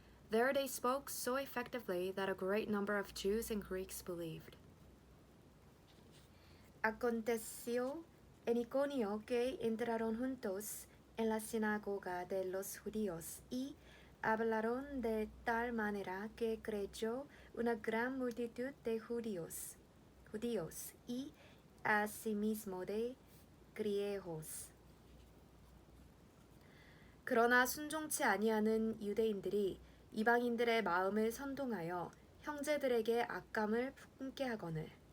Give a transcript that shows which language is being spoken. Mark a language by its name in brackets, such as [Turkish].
[English] There they spoke so effectively that a great number of Jews and Greeks believed. [Spanish] Aconteció en Iconio que entraron juntos en la sinagoga de los judíos y hablaron de tal manera que creyó una gran multitud de judíos y asimismo de griegos. [Korean] 그러나 순종치 아니하는 유대인들이 이방인들의 마음을 선동하여 형제들에게 악감을 품게 하거늘.